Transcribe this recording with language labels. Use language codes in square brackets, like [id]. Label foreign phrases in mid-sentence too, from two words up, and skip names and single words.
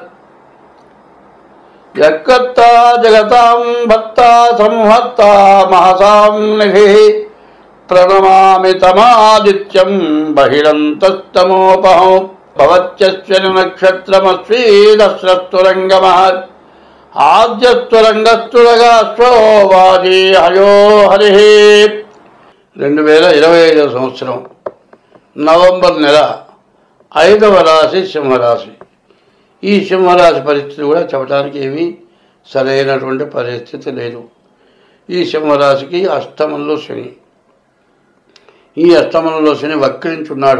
[sa] यत्कर्ता जगतां भक्ता संहर्ता महसां निधिः प्रणमामि तमादित्यं बहिरन्तस्तमोपहं भवत्यश्विनि नक्षत्रमस्वीदस्रस्तुरङ्गमः आद्यस्तुरङ्गस्तुरगाश्वो वाजी हयो हरिः। [te] 2025 సంవత్సరం నవంబర్ నెల 5వ రాశి సింహరాశి. ఈ సింహరాశి పరిస్థితి కూడా చెప్పడానికి ఏమీ సరైనటువంటి పరిస్థితి లేదు. ఈ సింహరాశికి అష్టమంలో శని. ఈ అష్టమంలో శని వక్రించున్నాడు.